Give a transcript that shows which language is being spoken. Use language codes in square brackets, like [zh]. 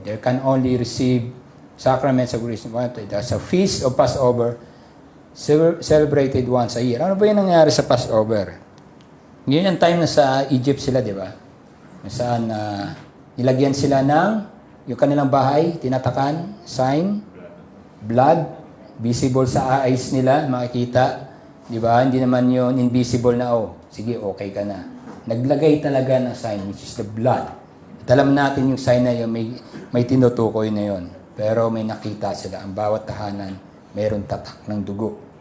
[en] There can only receive sacraments of grace. Sa Feast of Passover, celebrated once a year. [tl] Ano ba yung nangyari sa Passover? Ngayon ang time na sa Egypt sila, di ba? Saan nilagyan sila ng yung kanilang bahay, tinatakan, sign, blood, visible sa eyes nila, makikita. Di ba? Hindi naman yun invisible na, sige, okay ka na. Naglagay talaga ng sign, [en] which is the blood. [tl] At alam natin yung sign na yun, may tinutukoy na yun. Pero may nakita sila. Ang bawat tahanan, mayroong tatak ng dugo.